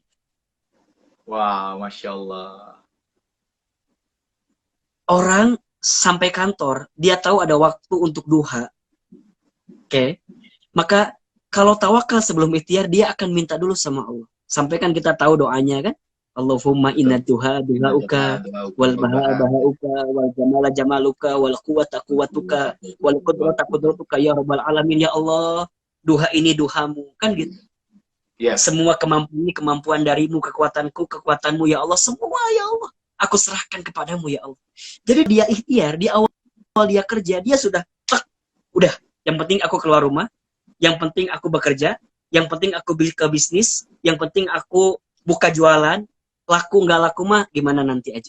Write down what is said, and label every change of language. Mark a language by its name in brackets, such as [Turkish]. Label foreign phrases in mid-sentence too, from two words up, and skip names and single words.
[Arabic] Wah, ما شاء الله. [Indonesian] Orang sampai kantor, dia tahu ada waktu untuk duha. Oke? Maka kalau tawakal sebelum ikhtiar, dia akan minta dulu sama Allah. Sampai kan kita tahu doanya kan? [Arabic] اللهم إن الضحاء ضحاؤك والبهاء بهاؤك والجمال جمالك والقوة قوتك والقدرة قدرتك يا رب العالمين. يا الله, [Indonesian] duha ini duhamu kan gitu. Yes. Semua kemampuan darimu, kekuatanku kekuatanmu [Arabic] يا الله, [Indonesian] semua [Arabic] يا الله [Indonesian] aku serahkan kepadamu [Arabic] يا الله. [Indonesian] Jadi dia ikhtiar, di awal dia kerja, dia sudah udah, yang penting aku keluar rumah, yang penting aku bekerja, yang penting aku ke bisnis, yang penting aku buka jualan, laku nggak laku mah gimana nanti aja.